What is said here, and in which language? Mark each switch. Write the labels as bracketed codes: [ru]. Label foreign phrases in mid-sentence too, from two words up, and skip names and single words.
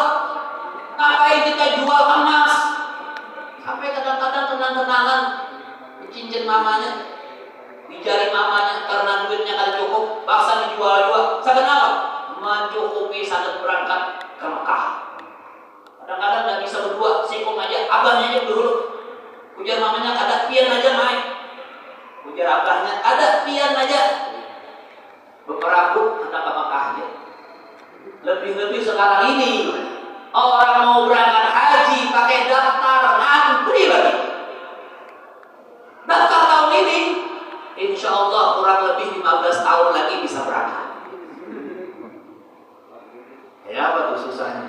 [id] Ngapain kita jual emas? Sampai kadang-kadang kenang-kenangan di cincin mamanya, di jari mamanya, karena duitnya kan cukup, paksa dijual-jual. Kenapa? Mencukupi saat berangkat ke Mekah. Kadang-kadang nggak bisa berdua, singkong aja, abahnya aja dulu. [bjn] Ujar mamanya, ada pian aja main. Ujar abahnya, ada pian aja. [id] Beberapa hendak ke Mekah aja. Lebih-lebih sekarang ini, orang mau berangkat haji pakai daftar ngantri lagi. Daftar tahun ini, [ar] إن شاء الله [id] kurang lebih 15 tahun lagi bisa berangkat. Ya apa tuh susahnya?